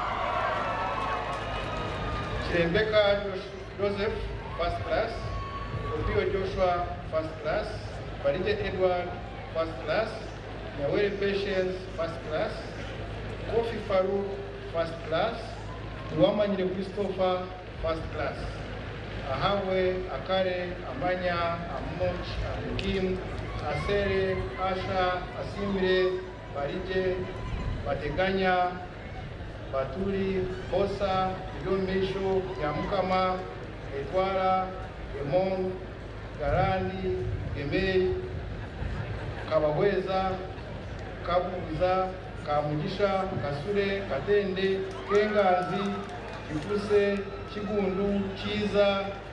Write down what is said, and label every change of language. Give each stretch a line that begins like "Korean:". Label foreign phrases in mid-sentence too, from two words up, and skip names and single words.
English: Chirembeka Joseph, first class. Opio Joshua, first class. Barije Edward, first class. Nyawere Patience, first class. Kofi Farouk, first class. Uwamanyire Christopher, first class. Ahawe, Akare, Amanya, Amoch, Amukim, Asere, Asha, Asimire, Barije, Bateganya, Baturi, Hosa, Idomisho, Yamukama, Etwara, Emon, Garani, Gemei, Kabaweza, Kabuza, Kamugisha, Kasure, Katende, Kengazi, Kifuse, Chigundu, Chiza,